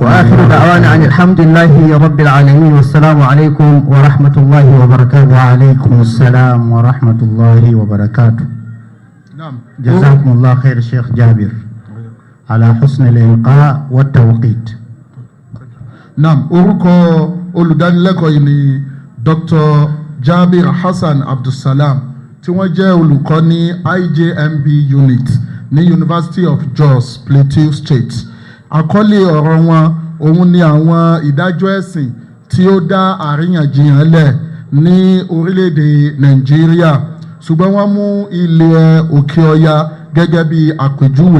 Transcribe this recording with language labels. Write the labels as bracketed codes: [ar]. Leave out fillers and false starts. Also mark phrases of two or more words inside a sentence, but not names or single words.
[ar] وآخر دعوانا عن الحمد لله رب العالمين، والسلام عليكم ورحمة الله وبركاته. وعليكم السلام ورحمة الله وبركاته. نعم. جزاكم الله خير الشيخ جابر على حسن الإلقاء والتوقيت. Naam, [yo] olùdánilẹ́kọ̀ọ́ yìí ni Dr. Jabir Hassan Abdulsalam tí wọ́n jẹ́ olùkọ́ ní IJMB unit ní University of Jos Plateau State. Àkọlé ọ̀rọ̀ wọn òun ni àwọn ìdájọ́ ẹ̀sìn tí ó dá àríyànjiyàn lẹ̀ ní orílẹ̀-èdè Nàìjíríà, ṣùgbọ́n wọ́n mú ilẹ̀ òkè ọya gẹ́gẹ́ bí àpèjúwe.